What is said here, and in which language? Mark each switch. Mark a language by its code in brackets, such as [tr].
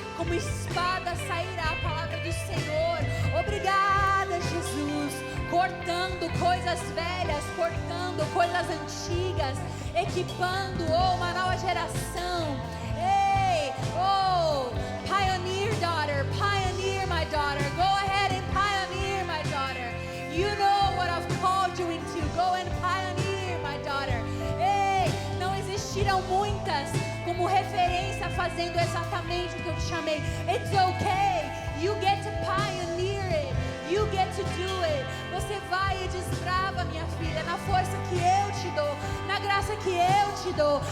[pt] Como espada sairá a palavra do Senhor. Obrigada, Jesus, cortando coisas velhas, cortando coisas antigas, equipando uma nova geração. [en] Ei, pioneer daughter, pioneer my daughter. Go ahead and pioneer my daughter. You know what I've called you into. Go and pioneer my daughter. [pt] Ei, não existiram muitas como referência fazendo exatamente o que eu te chamei. [en] It's okay. You get to pioneer it. You get to do it. [pt] Você vai e desbrava, minha filha, na força que eu te dou, na graça que eu te dou.